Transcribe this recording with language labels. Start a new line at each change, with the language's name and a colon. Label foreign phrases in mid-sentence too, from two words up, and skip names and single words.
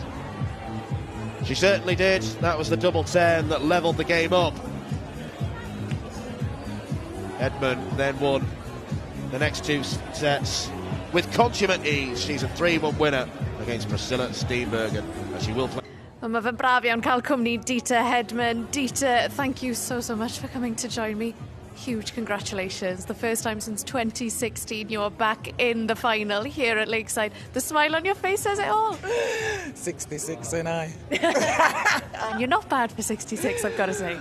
English: She certainly did. That was the double 10 that levelled the game up. Edmund then won the next two sets with consummate ease. She's a 3-1 winner against Priscilla Steenbergen, and she will play. Well,
Welsh: mae fe'n braf iawn cael cwmni Dita Hedman.
English: Dita, thank you so much for coming to join me. Huge congratulations. The first time since 2016 you're back in the final here at Lakeside. The smile on your face says it all. 66, ain't I? And you're not bad for 66, I've got to say.